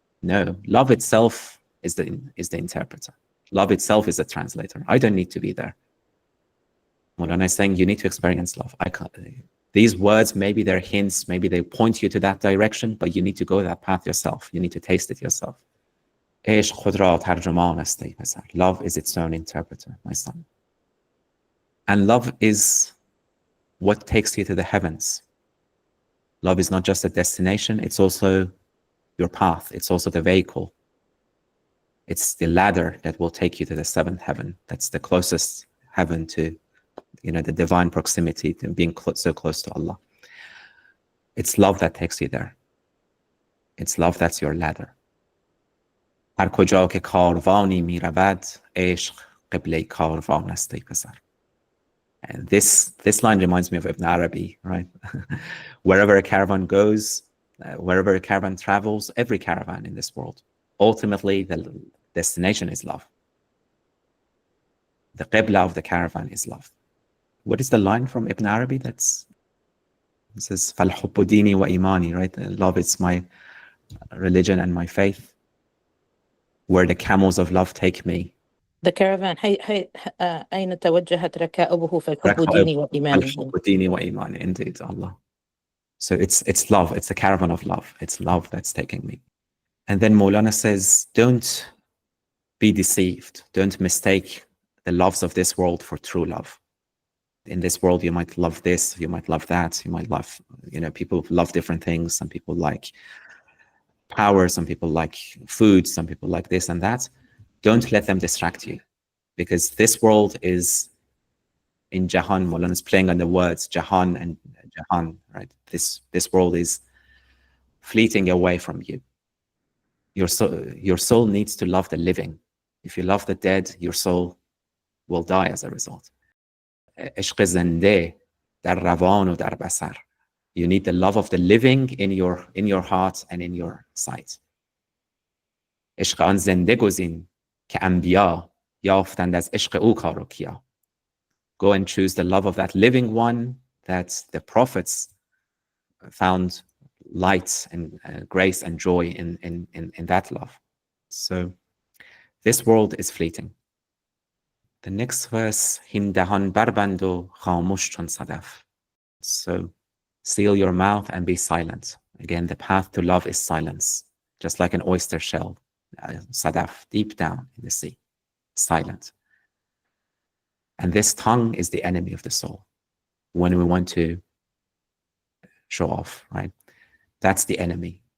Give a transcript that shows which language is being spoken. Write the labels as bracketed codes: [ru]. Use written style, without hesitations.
[en] No, love itself is the interpreter. Love itself is a translator. I don't need to be there. Maulana is saying you need to experience love. These words, maybe they're hints, maybe they point you to that direction, but you need to go that path yourself. You need to taste it yourself. [fa] عشق خود را ترجمان است ای پسر. [en] Love is its own interpreter, my son. And love is what takes you to the heavens. Love is not just a destination, it's also your path. It's also the vehicle. It's the ladder that will take you to the seventh heaven. That's the closest heaven to, the divine proximity, to being so close to Allah. It's love that takes you there. It's love that's your ladder. [fa] هر کجا که کاروانی می رود عشق قبله کاروان است ای پسر. [en] And this line reminds me of Ibn Arabi, right? Wherever a caravan goes, wherever a caravan travels, every caravan in this world, ultimately the destination is love. The qibla of the caravan is love. What is the line from Ibn Arabi? It says, [ar] فَالْحُبُّ دِينِي وَإِيمَانِي, [en] right? Love is my religion and my faith. Where the camels of love take me. The caravan, [ar] أين توجهت ركائبه فالحب ديني وإيماني. الحب ديني وإيماني, [en] indeed, Allah. So it's love, it's the caravan of love. It's love that's taking me. And then Maulana says, don't be deceived. Don't mistake the loves of this world for true love. In this world, you might love this, you might love that, you might love, people love different things. Some people like power, some people like food, some people like this and that. Don't let them distract you, because this world is in Jahan. Maulana is playing on the words Jahan and Jahan, right? This world is fleeting away from you. Your soul needs to love the living. If you love the dead, your soul will die as a result. [fa] عشق زنده در روان و در بصر. [en] You need the love of the living in your heart and in your sight. [fa] عشق آن زنده گزین که انبیا یافتند از عشق او کار و کیا. [en] Go and choose the love of that living one, that the prophets found light and grace and joy in that love. So this world is fleeting. The next verse, [fa] هین دهان بربند و خاموش چون صدف. [en] So seal your mouth and be silent. Again, the path to love is silence, just like an oyster shell, sadaf, deep down in the sea, silent. And this tongue is the enemy of the soul. When we want to show off, right? That's the enemy.